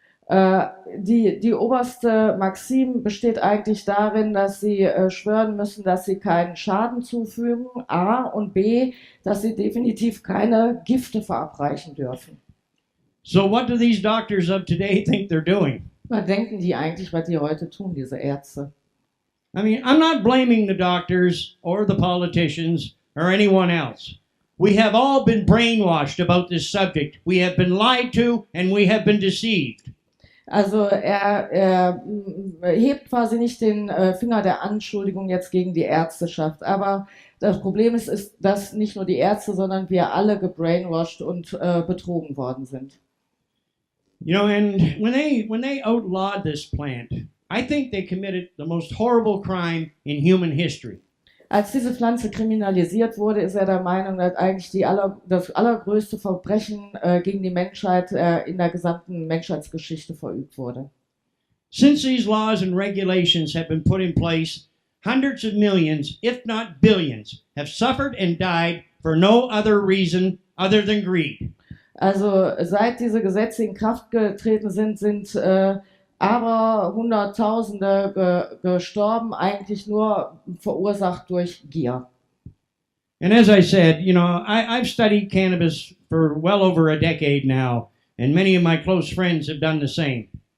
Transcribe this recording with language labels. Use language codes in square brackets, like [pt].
[de] Die oberste Maxim besteht eigentlich darin, dass sie schwören müssen, dass sie keinen Schaden zufügen, A, und B, dass sie definitiv keine Gifte verabreichen dürfen. [en] So what do these doctors of today think they're doing? [de] Was denken die eigentlich, was die heute tun, diese Ärzte? [en] I mean, I'm not blaming the doctors or the politicians or anyone else. We have all been brainwashed about this subject. We have been lied to and we have been deceived. [de] Also er hebt quasi nicht den Finger der Anschuldigung jetzt gegen die Ärzteschaft, aber das Problem ist, dass nicht nur die Ärzte, sondern wir alle gebrainwashed und betrogen worden sind. [en] You know, and when they outlawed this plant, I think they committed the most horrible crime in human history. [de] Als diese Pflanze kriminalisiert wurde, ist er der Meinung, dass eigentlich das allergrößte Verbrechen gegen die Menschheit in der gesamten Menschheitsgeschichte verübt wurde. [en] Since these laws and regulations have been put in place, hundreds of millions, if not billions, have suffered and died for no other reason other than greed. [de] Also seit diese Gesetze in Kraft getreten sind aber Hunderttausende gestorben, eigentlich nur verursacht durch Gier. [en] And as I said, you know, I've studied cannabis for well over a decade now, and many of my close friends have done the same.